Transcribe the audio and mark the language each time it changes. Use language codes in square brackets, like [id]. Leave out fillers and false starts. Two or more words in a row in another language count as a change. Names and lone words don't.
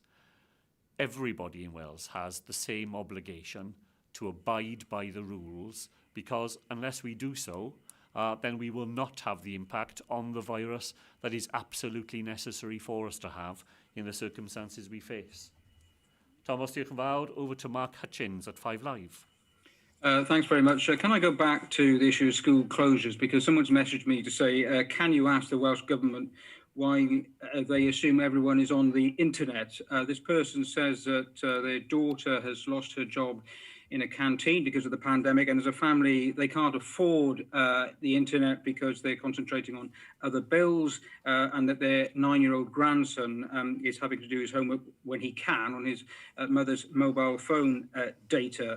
[en] Everybody in Wales has the same obligation to abide by the rules, because unless we do so, then we will not have the impact on the virus that is absolutely necessary for us to have in the circumstances we face. [cy] Thomas, diolch yn fawr. [en] Over to Mark Hutchins at 5 Live. Thanks very much. Can I go back to the issue of school closures? Because someone's messaged me to say, can you ask the Welsh Government why they assume everyone is on the internet? This person says that their daughter has lost her job in a canteen because of the pandemic, and as a family they can't afford the internet because they're concentrating on other bills, and that their 9-year-old grandson is having to do his homework when he can on his mother's mobile phone data.